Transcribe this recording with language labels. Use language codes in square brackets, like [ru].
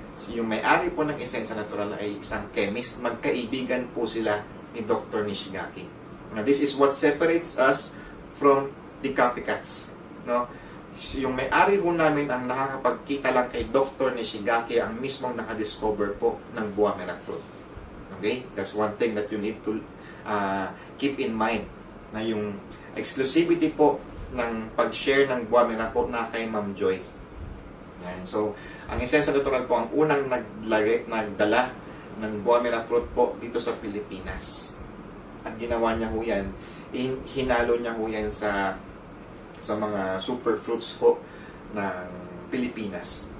[tl] Yung may-ari po ng Esensya Natural ay isang chemist. Magkaibigan po sila ni Dr. Nishigaki. [en] Now, this is what separates us from the copycats. [tl] No? Yung may-ari po namin ang nakakapagkita lang kay Dr. Nishigaki ang mismong nakadiscover po ng Buamera fruit. Okay? [en] That's one thing that you need to keep in mind. [tl] Na yung exclusivity po ng pag-share ng Buamera po na kay Ma'am Joy. Yan. So, ang Esensya Natural po ang unang nagdala ng Buamera fruit po dito sa Pilipinas. At ginawa niya ho yan, hinalo niya ho yan sa mga superfruits po ng Pilipinas.